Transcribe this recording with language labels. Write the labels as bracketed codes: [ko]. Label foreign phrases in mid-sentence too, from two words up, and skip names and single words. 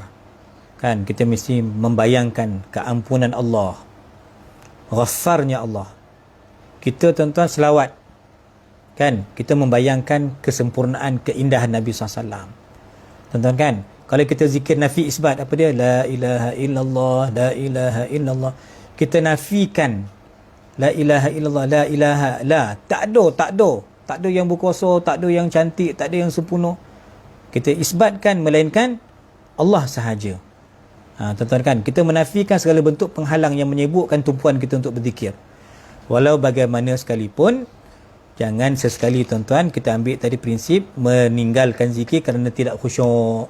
[ms] Kan, kita mesti membayangkan keampunan Allah. Ghaffarnya Allah. Kita tuan-tuan selawat. Kan, kita membayangkan kesempurnaan, keindahan Nabi SAW. Tuan-tuan kan, kalau kita zikir nafi isbat, apa dia? [ar] لا إله إلا الله، لا إله إلا الله. [ms] Kita nafikan [ar] لا إله إلا الله، لا إله، لا. [ms] Tak ada yang berkuasa, tak ada yang cantik, tak ada yang sempurna. Kita isbatkan, melainkan Allah sahaja. Tuan-tuan kan, kita menafikan segala bentuk penghalang yang menyibukkan tumpuan kita untuk berzikir. Walau bagaimana sekalipun, jangan sesekali tuan-tuan kita ambil tadi prinsip meninggalkan zikir kerana tidak khusyuk.